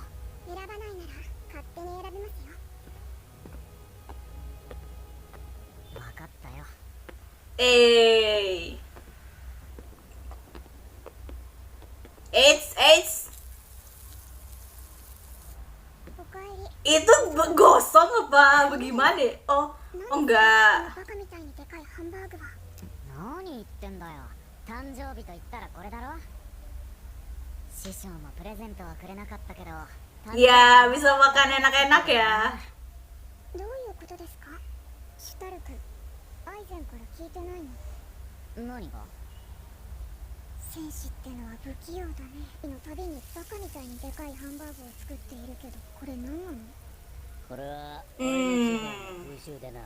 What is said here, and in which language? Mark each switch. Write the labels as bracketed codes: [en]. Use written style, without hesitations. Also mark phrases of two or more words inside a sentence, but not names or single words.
[ja] 選ばないなら勝手に選びますよ。分かったよ。 [id] Eits. [ja] おかえり。 [id] Itu gosong apa bagaimana? Oh, [ja] 何 [id] enggak. [ja] バカみたいにでかいハンバーグは。何言ってんだよ。誕生日と言ったらこれだろ。師匠もプレゼントはくれなかったけど、 [id] Ya, bisa makan enak-enak ya. [ja] どういうことですか？シュタルク、アイゼンから聞いてないの？何が？戦士ってのは不器用だね。のたびにバカみたいにでかいハンバーグを作っているけど、これ何なの？これは俺の地方の風習でな。